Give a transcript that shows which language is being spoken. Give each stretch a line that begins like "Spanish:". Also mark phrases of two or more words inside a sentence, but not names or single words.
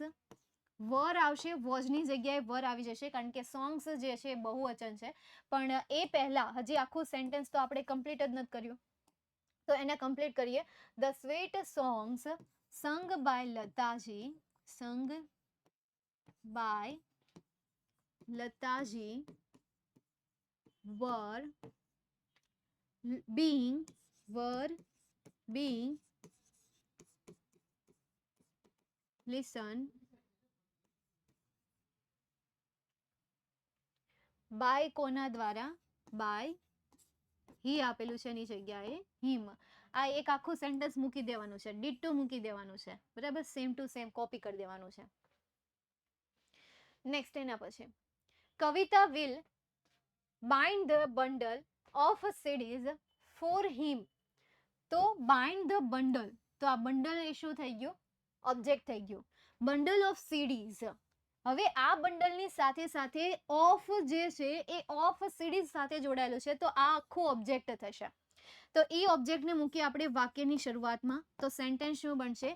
Gujarati: વર આવશે, વોઝની જગ્યાએ વર આવી જશે, કારણ કે સોંગ્સ જે છે બહુવચન છે. પણ એ પહેલા હજી આખું સેન્ટેન્સ તો આપણે કમ્પ્લીટ જ નથી કર્યું, તો એને કમ્પ્લીટ કરીએ.
English: the sweet songs sung by Lataji, sung by Lataji were being listened by
Gujarati: કોના દ્વારા?
English: by he
Gujarati: આપેલું છે એની જગ્યાએ હિમ. આ એક આખું સેન્ટેન્સ મૂકી દેવાનું છે, ડિટ્ટો મૂકી દેવાનું છે, બરાબર?
English: same to same
Gujarati: કોપી કરી દેવાનું છે. નેક્સ્ટ એના પછી કવિતા
English: will bind the bundle of CDs for him. તો bind the bundle,
Gujarati: તો આ બંડલ એ શું થઈ ગયું? ઓબ્જેક્ટ થઈ ગયું.
English: bundle of CDs.
Gujarati: હવે આ બંડલની સાથે સાથે ઓફ જે છે એ
English: of CDs
Gujarati: સાથે જોડાયેલું છે, તો આ આખું ઓબ્જેક્ટ થશે. તો એ ઓબ્જેક્ટને મૂકી આપણે વાક્યની શરૂઆતમાં, તો સેન્ટેન્સ શું બનશે?